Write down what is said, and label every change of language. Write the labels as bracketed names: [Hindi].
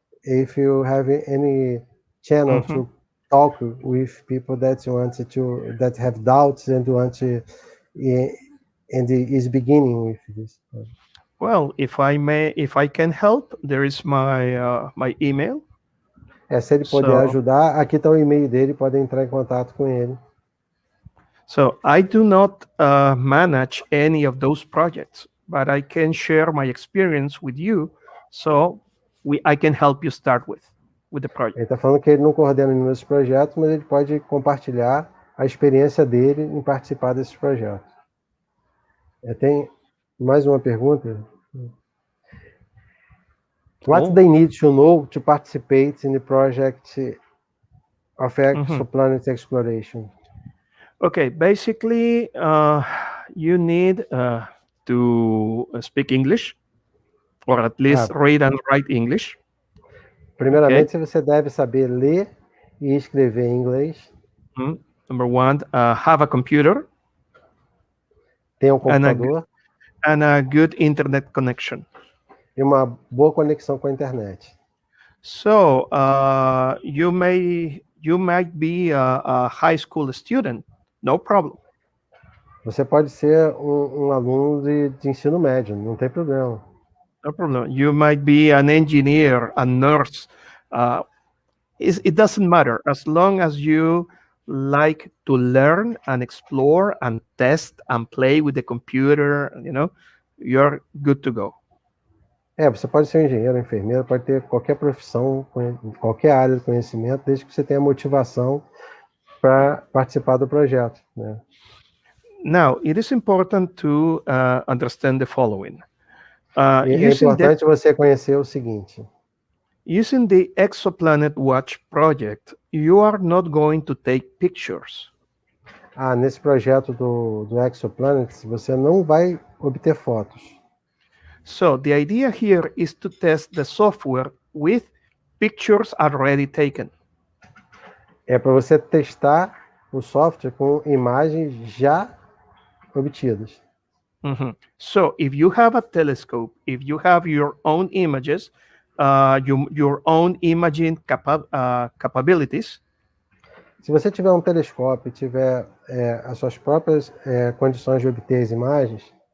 [English] If you have any channel to talk with people that have doubts and want to, and is beginning with this. Well, if I can help, there is my email. [Portuguese] Se ele puder ajudar, aqui está o e-mail dele, pode entrar em contato com ele. [English] So I do not manage any of those projects, but I can share my experience with you, so I can help you start with. with the project. [Portuguese] Ele está falando que ele não coordena nenhum desses projetos, mas ele pode compartilhar a experiência dele em participar desses projetos. Tem mais uma pergunta? [English] What they need to know to participate in the project of exoplanet exploration? Okay, basically, you need to speak English, or at least read and write English. [Portuguese] Primeiramente, você deve saber ler e escrever em inglês. [English] Number one, have a computer. [Portuguese] Ter um computador. [English] And a good internet connection. [Portuguese] E uma boa conexão com a internet. [English] So, you might be a high school student, no problem. [Portuguese] Você pode ser um aluno de ensino médio, não tem problema. [English] No problem. You might be an engineer, a nurse. It doesn't matter, as long as you like to learn and explore and test and play with the computer, you're good to go. [Portuguese] Você pode ser um engenheiro, enfermeiro, pode ter qualquer profissão, qualquer área de conhecimento, desde que você tenha motivação para participar do projeto, né? [English] Now, it is important to understand the following. [Portuguese] É importante você conhecer o seguinte. [English] Using the Exoplanet Watch project, you are not going to take pictures. [Portuguese] Nesse projeto do Exoplanet, você não vai obter fotos. [English] So the idea here is to test the software with pictures already taken. [Portuguese] É para você testar o software com imagens já obtidas. [English] So if you have a telescope, if you have your own images, your own imaging capabilities. [Portuguese] Se você tiver um telescópio e tiver as suas próprias condições de obter as imagens,